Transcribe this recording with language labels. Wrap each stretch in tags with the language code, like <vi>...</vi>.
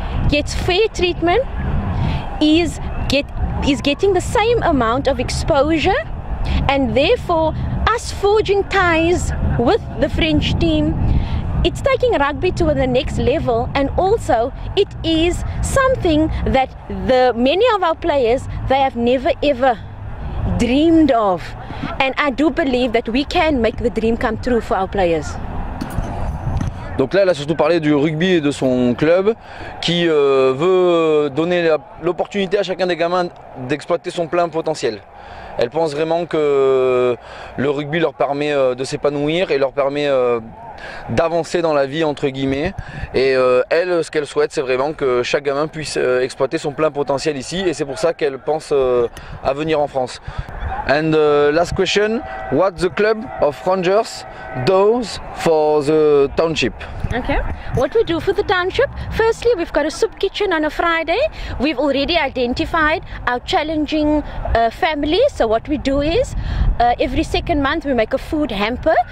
<en>gets fair treatment, is getting the same amount of exposure, and therefore us forging ties with the French team, it's taking rugby to the next level, and also it is something that many of our players, they have never ever dreamed of, and I do believe that we can make the dream come true for our players.</en> <fr>Donc là, elle a surtout parlé du rugby et de son club qui veut donner l'opportunité à chacun des gamins d'exploiter son plein potentiel. Elle pense vraiment que le rugby leur permet de s'épanouir et leur permet d'avancer dans la vie entre guillemets. Et elle, ce qu'elle souhaite, c'est vraiment que chaque gamin puisse exploiter son plein potentiel ici, et c'est pour ça qu'elle pense à venir en France.</fr> <en>And last question, what the club of Rangers does for the township? Okay, what we do for the township, firstly we've got a soup kitchen on a Friday. We've already identified our challenging families. So what we do is every second month we make a food hamper.</en>